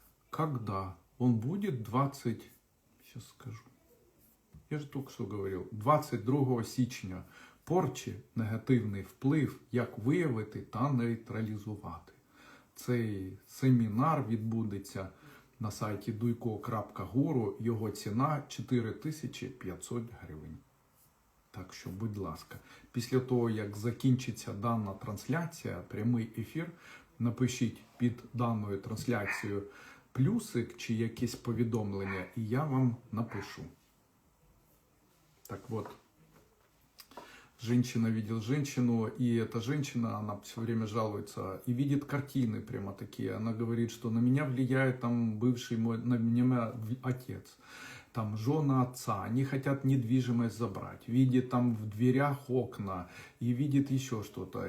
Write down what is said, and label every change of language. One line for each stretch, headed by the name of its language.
Russian: Когда он будет сейчас скажу, я же только
Ukrainian: що говорив, 22 січня порчі, негативний вплив, як виявити та нейтралізувати. Цей семінар відбудеться на сайті duyko.guru, його ціна 4500 гривень. Так що, будь ласка, після того, як закінчиться дана трансляція, прямий ефір, напишіть під даною трансляцією плюсик чи якесь повідомлення, і я вам напишу.
Russian: Так вот, женщина видел женщину, и эта женщина, она все время жалуется и видит картины прямо такие. Она говорит, что на меня влияет там бывший мой, на меня отец, там жена отца, они хотят недвижимость забрать, видит там в дверях окна и видит еще что-то.